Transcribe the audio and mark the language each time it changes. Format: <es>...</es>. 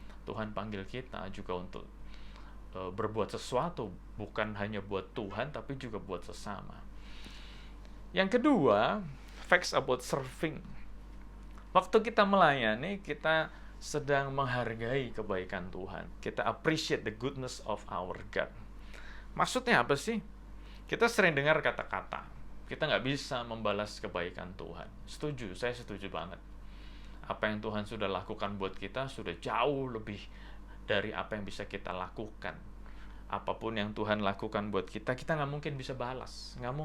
<id>Tuhan panggil kita juga untuk berbuat sesuatu, bukan hanya buat Tuhan, tapi juga buat sesama. Yang kedua,</id> <en>facts about serving.</en> <id>Waktu kita melayani, kita sedang menghargai kebaikan Tuhan. Kita</id> <en>appreciate the goodness of our God.</en> <id>Maksudnya apa sih? Kita sering dengar kata-kata, kita nggak bisa membalas kebaikan Tuhan. Setuju, saya setuju banget. Apa yang Tuhan sudah lakukan buat kita sudah jauh lebih dari apa yang bisa kita lakukan. Apapun yang Tuhan lakukan buat kita, kita nggak mungkin bisa balas.</id>